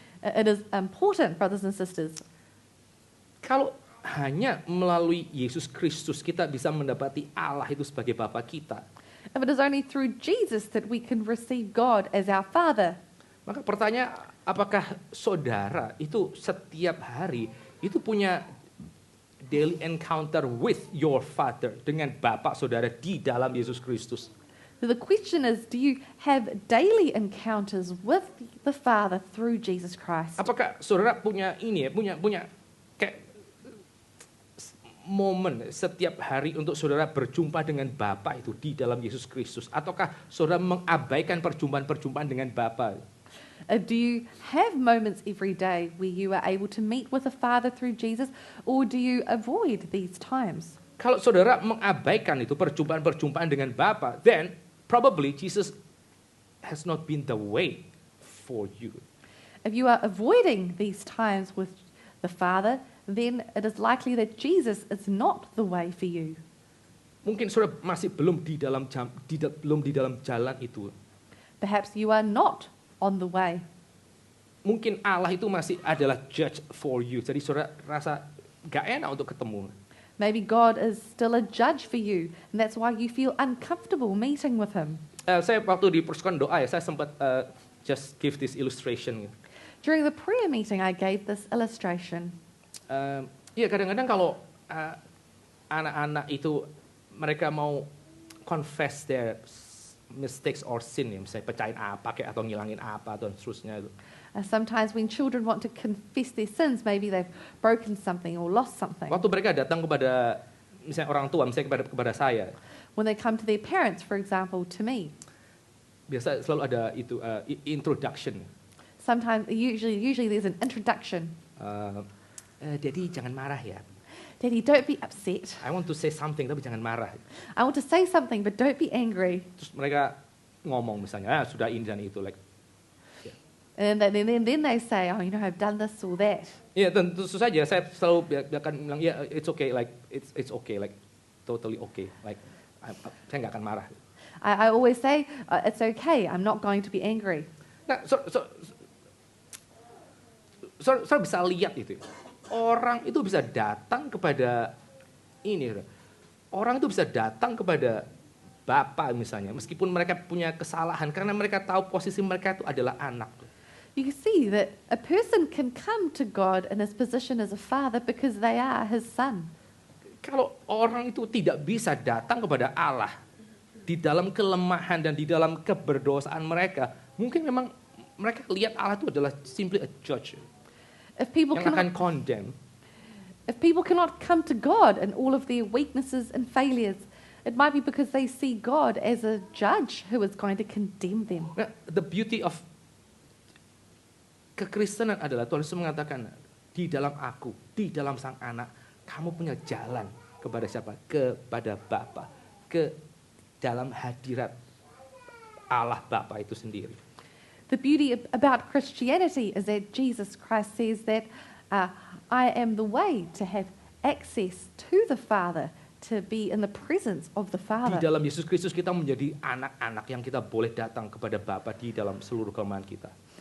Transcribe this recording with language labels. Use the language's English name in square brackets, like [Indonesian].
[English] It is important, brothers and sisters. [Indonesian] Kalau hanya melalui Yesus Kristus kita bisa mendapati Allah itu sebagai Bapa kita. [English] If it is only through Jesus that we can receive God as our Father, [Indonesian] maka pertanyaan, apakah saudara itu setiap hari itu punya [English] daily encounter with your Father, [Indonesian] dengan Bapa saudara di dalam Yesus Kristus? [English] The question is, do you have daily encounters with the Father through Jesus Christ? [Indonesian] Apakah saudara punya ini ya, punya kayak momen setiap hari untuk saudara berjumpa dengan Bapa itu di dalam Yesus Kristus? Ataukah saudara mengabaikan perjumpaan-perjumpaan dengan Bapa? [English] Do you have moments every day where you are able to meet with the Father through Jesus, or do you avoid these times? [Indonesian] Kalau saudara mengabaikan itu perjumpaan-perjumpaan dengan Bapa, [English] then probably Jesus has not been the way for you. If you are avoiding these times with the Father, then it is likely that Jesus is not the way for you. [Indonesian] Mungkin saudara masih belum di dalam jalan itu. [English] Perhaps you are not on the way. [Indonesian] Mungkin Allah itu masih adalah [English] judge for you. [Indonesian] Jadi saudara rasa gak enak untuk ketemu. [English] Maybe God is still a judge for you, and that's why you feel uncomfortable meeting with him. [Indonesian] Saya waktu di persekutuan doa ya, saya sempat [English] just give this illustration. During the prayer meeting, I gave this illustration. [Indonesian] Ya kadang-kadang kalau anak-anak itu mereka mau [English] confess their mistakes or sin, [Indonesian] ya, misalnya pecahin apa kayak atau ngilangin apa atau seterusnya itu. [English] Sometimes when children want to confess their sins, maybe they've broken something or lost something. [Indonesian] Waktu mereka datang kepada misalnya orang tua, misalnya kepada saya, [English] When they come to their parents, for example, to me, [Indonesian] biasa selalu ada itu introduction. [English] sometimes, usually there's an introduction. [Indonesian] Daddy jangan marah ya. [English] Daddy, don't be upset. I want to say something [Indonesian] tapi jangan marah. [English] I want to say something, but don't be angry. [Indonesian] Terus mereka ngomong misalnya, sudah ini dan itu, like. [English] And then they say, oh, you know, I've done this or that. [Indonesian] Ya tentu saja saya selalu akan bilang, ya [English] it's okay, like it's okay, like [Indonesian] totally okay, like saya nggak akan marah. [English] I always say, it's okay, I'm not going to be angry. [Indonesian] Nah, saya bisa lihat itu. Orang itu bisa datang kepada ini. Orang itu bisa datang kepada Bapa misalnya, meskipun mereka punya kesalahan, karena mereka tahu posisi mereka itu adalah anak. [English] You can see that a person can come to God in his position as a father because they are his son. [Indonesian] Kalau orang itu tidak bisa datang kepada Allah di dalam kelemahan dan di dalam keberdosaan mereka, mungkin memang mereka lihat Allah itu adalah [English] simply a judge If people [Indonesian] yang akan [English] condemn. if people cannot come to God in all of their weaknesses and failures, it might be because they see God as a judge who is going to condemn them. [Indonesian] Nah, [English] the beauty of [Indonesian] kekristenan adalah Tuhan Yesus mengatakan, di dalam aku, di dalam sang anak, kamu punya jalan kepada siapa? Kepada Bapa, ke dalam hadirat Allah Bapa itu sendiri. [English] The beauty about Christianity is that Jesus Christ says that I am the way to have access to the Father, to be in the presence of the [Indonesian] Di [English] Father. [Indonesian] dalam Yesus Kristus kita menjadi anak-anak yang kita boleh datang kepada Bapa di dalam seluruh kelemahan kita.